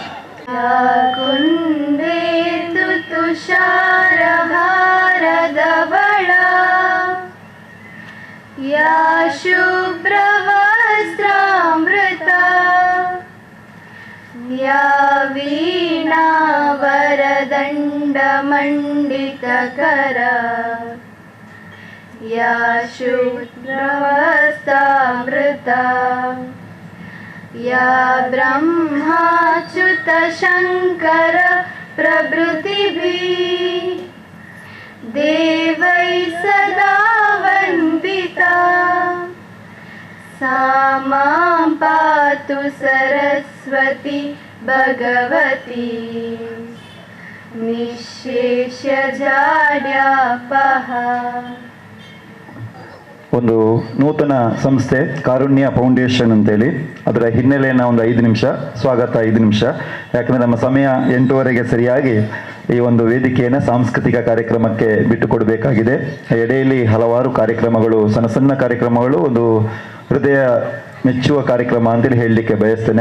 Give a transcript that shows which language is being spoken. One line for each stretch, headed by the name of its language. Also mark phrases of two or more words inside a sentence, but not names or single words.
Sanskrit: ಕುಂದೇತು ತುಷಾರಹಾರದವಳ ಯಾ ಶುಭ್ರವಸ್ತ್ರಾಮೃತ ಯಾ ವೀಣಾವರದಂಡಮಂಡಿತಕರ ಯಾ ಶುಭ್ರವಸ್ತ್ರಾಮೃತ या ब्रह्माच्युत शंकर प्रभृतिभिः देवै सदा वन्दिता सा मां पातु सरस्वती भगवती निःशेषजाड्यापः.
Kannada: ಒಂದು ನೂತನ ಸಂಸ್ಥೆ ಕಾರುಣ್ಯ ಫೌಂಡೇಶನ್ ಅಂತೇಳಿ, ಅದರ ಹಿನ್ನೆಲೆಯನ್ನು ಒಂದು 5 ನಿಮಿಷ ಸ್ವಾಗತ 5 ನಿಮಿಷ, ಯಾಕಂದರೆ ನಮ್ಮ ಸಮಯ 8:15ಗೆ ಸರಿಯಾಗಿ ಈ ಒಂದು ವೇದಿಕೆಯನ್ನು ಸಾಂಸ್ಕೃತಿಕ ಕಾರ್ಯಕ್ರಮಕ್ಕೆ ಬಿಟ್ಟು ಕೊಡಬೇಕಾಗಿದೆ. ಎಡೆಯಲ್ಲಿ ಹಲವಾರು ಕಾರ್ಯಕ್ರಮಗಳು, ಸಣ್ಣ ಸಣ್ಣ ಕಾರ್ಯಕ್ರಮಗಳು, ಒಂದು ಹೃದಯ ಮೆಚ್ಚುವ ಕಾರ್ಯಕ್ರಮ ಅಂತೇಳಿ ಹೇಳಲಿಕ್ಕೆ ಬಯಸ್ತೇನೆ.